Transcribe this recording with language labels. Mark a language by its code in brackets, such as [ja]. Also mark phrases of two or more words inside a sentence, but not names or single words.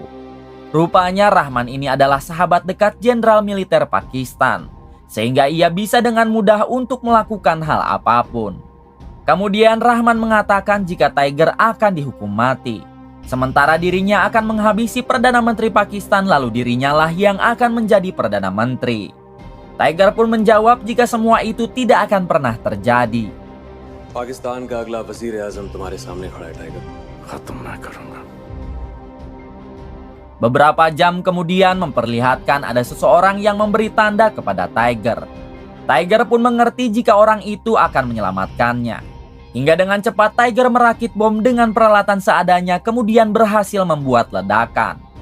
[id] Rupanya Rahman ini adalah sahabat dekat Jenderal Militer Pakistan, sehingga ia bisa dengan mudah untuk melakukan hal apapun. Kemudian Rahman mengatakan jika Tiger akan dihukum mati, sementara dirinya akan menghabisi Perdana Menteri Pakistan lalu dirinya lah yang akan menjadi Perdana Menteri. Tiger pun menjawab jika semua itu tidak akan pernah terjadi. [ur] پاکستان کا اگلا وزیرِ اعظم تمہارے سامنے کھڑا ہے ٹائیگر. ختم میں کروں گا. [id] Beberapa jam kemudian memperlihatkan ada seseorang yang memberi tanda kepada Tiger. Tiger pun mengerti jika orang itu akan menyelamatkannya. Hingga dengan cepat Tiger merakit bom dengan peralatan seadanya kemudian berhasil membuat ledakan.